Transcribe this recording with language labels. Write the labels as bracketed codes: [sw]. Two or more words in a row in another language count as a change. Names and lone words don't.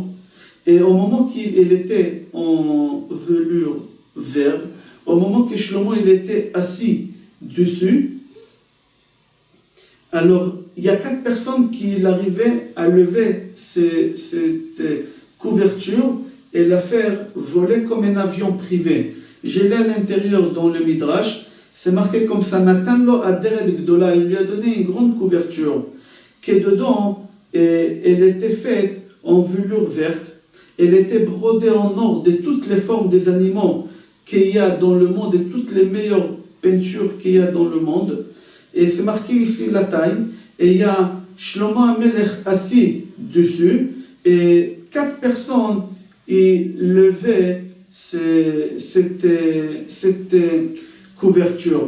[fr] Et au moment qu'il était en velours vert, au moment que Shlomo il était assis dessus, alors il y a 4 personnes qui arrivaient à lever cette couverture et la faire voler comme un avion privé. J'ai lu à l'intérieur dans le Midrash, c'est marqué comme ça, [he] נתן לו אדרת גדולה, [fr] il lui a donné une grande couverture, qui dedans, elle était faite en velours verte, elle était brodée en or de toutes les formes des animaux qu'il y a dans le monde et toutes les meilleures peintures qu'il y a dans le monde. Et c'est marqué ici la taille, et il y a Shlomo HaMelech assis dessus, et 4 personnes y levaient cette couverture.